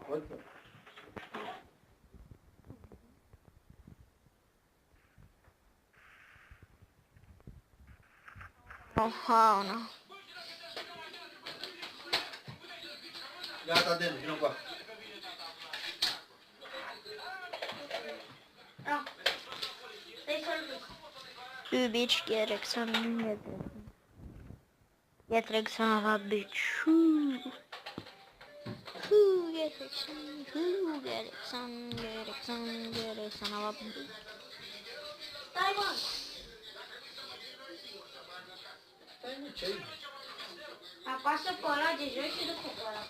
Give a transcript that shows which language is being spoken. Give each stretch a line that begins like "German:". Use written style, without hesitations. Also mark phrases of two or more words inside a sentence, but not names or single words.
Romanian: Oha, no. Gata, Denu, vină cu asta. Da. Stai să-l duc.
English: Du bitch, get Rexon. Get Rexon la bitch. Get Rexon, get Rexon, get Rexon, get Rexon la bitch.
Romanian: Stai, mă. Stai, mă, ce ai? Apasă pe ăla de jos și după pe ăla.